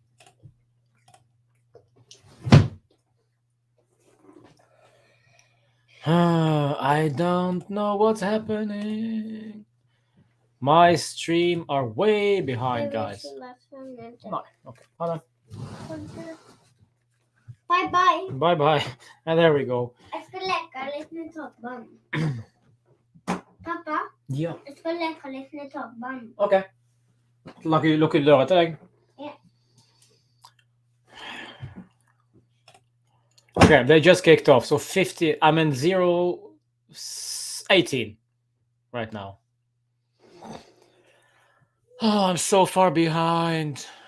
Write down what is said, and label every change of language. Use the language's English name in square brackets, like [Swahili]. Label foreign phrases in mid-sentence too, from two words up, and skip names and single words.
[English] I don't know what's happening. My stream are way behind, guys. No, okay, hold on. Bye. And there we go. [Swedish] Jag ska leka lite med toppband. Pappa? Ja. Jag ska leka lite med toppband. [Norwegian] Okay. Lukker du døra til deg? [English] Yeah. Okay, they just kicked off. So 50, I'm in 0-18 right now. Oh, I'm so far behind.